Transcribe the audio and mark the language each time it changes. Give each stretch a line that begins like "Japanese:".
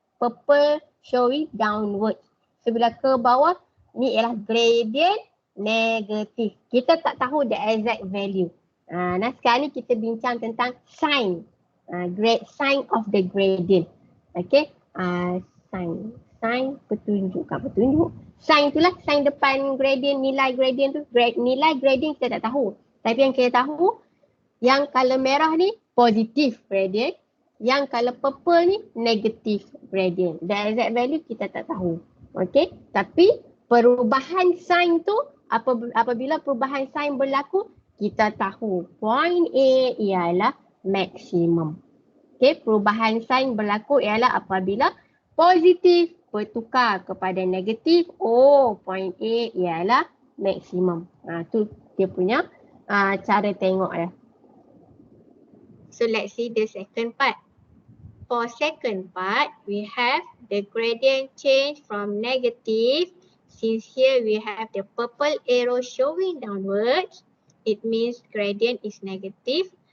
English: Purple showing downward.
Malay: So, bila ke bawah, ni ialah gradient negatif. Kita tak tahu
English: the exact value.
Malay: Nah, sekarang ni kita bincang tentang sign.
English: Sign of the gradient. Okay. Sign petunjuk.
Malay: Sign itulah sign depan gradient, nilai gradient tu. Nilai gradient kita tak tahu. Tapi yang kita tahu, yang color merah ni positif gradient. Yang color purple ni negatif gradient.
English: The exact value
Malay: kita tak tahu. Okay. Tapi perubahan sign tu, apabila perubahan sign berlaku, kita tahu point A ialah maksimum. Okay, perubahan sign berlaku ialah apabila positif bertukar kepada negatif, point A ialah maksimum. Tu dia punya cara tengok dia.
English: So let's see the second part. For second part, we have the gradient change from negative. Since here we have the purple arrow showing downwards, it means gradient is negative.